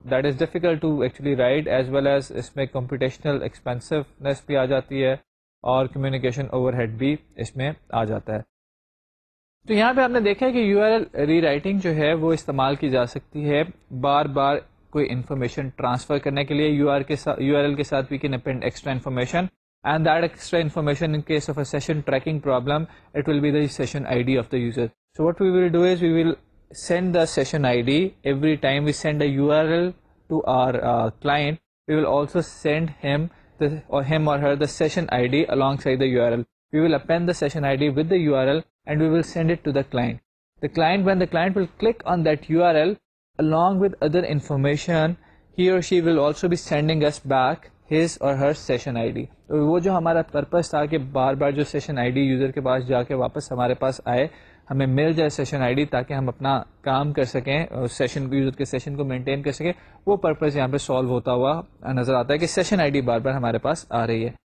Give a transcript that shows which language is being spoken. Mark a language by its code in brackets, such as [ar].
[en] that is difficult to actually write, as well as [ur] اس میں computational ایکسپینسونیس بھی آ جاتی ہے اور کمیونیکیشن اوور ہیڈ بھی اس میں آ جاتا ہے. تو یہاں پہ آپ نے دیکھا ہے کہ you R L re writing جو ہے وہ استعمال کی جا سکتی ہے بار بار کوئی انفارمیشن ٹرانسفر کرنے کے لیے. یو آر ایل کے ساتھ [en] We can append extra information, and that extra information in case of a session tracking problem, it will be the session ID of the user. So what we will do is we will send the session ID every time we send a URL to our client. We will also send him or her the session ID alongside the URL. We will append the session ID with the URL and we will send it to the client. When the client will click on that URL along with other information, he or she will also be sending us back his or her session ID. [ur] تو وہ جو ہمارا purpose تھا کہ بار بار جو session I D user کے پاس جا کے واپس ہمارے پاس آئے، ہمیں مل جائے سیشن آئی ڈی تاکہ ہم اپنا کام کر سکیں، سیشن کو یوزر کے سیشن کو مینٹین کر سکیں، وہ پرپس یہاں پہ سالو ہوتا ہوا نظر آتا ہے کہ سیشن آئی ڈی بار بار ہمارے پاس آ رہی ہے.